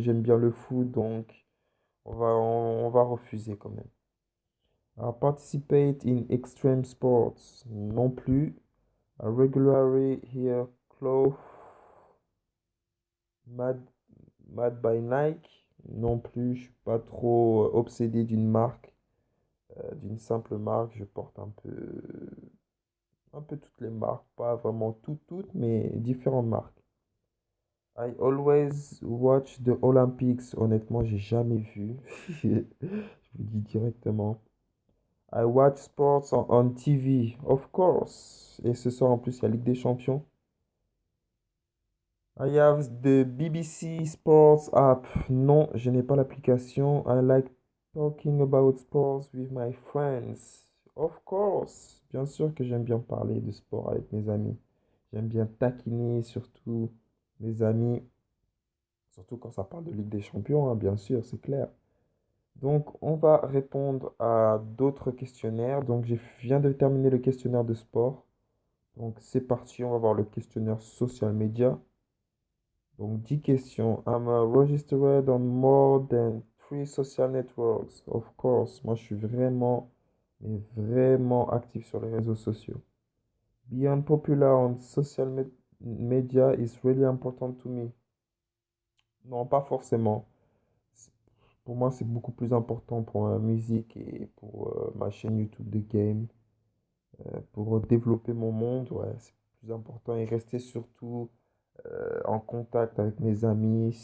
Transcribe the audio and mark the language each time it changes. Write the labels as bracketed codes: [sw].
[fr] J'aime bien le foot, donc on va refuser quand même. [en] Participate in extreme sports. [fr] Non plus. [en] Regularly hear cloth made, made by Nike. [fr] Non plus. Je suis pas trop obsédé d'une marque, d'une simple marque. Je porte un peu toutes les marques. Pas vraiment toutes, mais différentes marques. [en] I always watch the Olympics. [fr] Honnêtement, j'ai jamais vu. Je vous dis directement. [en] I watch sports on TV, of course. [fr] Et ce soir, en plus, il y a Ligue des Champions. [en] I have the BBC Sports app. [fr] Non, je n'ai pas l'application. [en] I like talking about sports with my friends. Of course. [fr] Bien sûr que j'aime bien parler de sport avec mes amis. J'aime bien taquiner surtout mes amis. Surtout quand ça parle de Ligue des Champions, hein, bien sûr, c'est clair. Donc, on va répondre à d'autres questionnaires. Donc, je viens de terminer le questionnaire de sport. Donc, c'est parti. On va voir le questionnaire social media. Donc, 10 questions. [en] I'm registered on more than 3 social networks. Of course. [fr] Moi, je suis vraiment, mais vraiment actif sur les réseaux sociaux. [en] Being popular on media is really important to me. [fr] Non, pas forcément. Pour moi, c'est beaucoup plus important pour la musique et pour ma chaîne YouTube de game. Pour développer mon monde, ouais, c'est plus important et rester surtout en contact avec mes amis.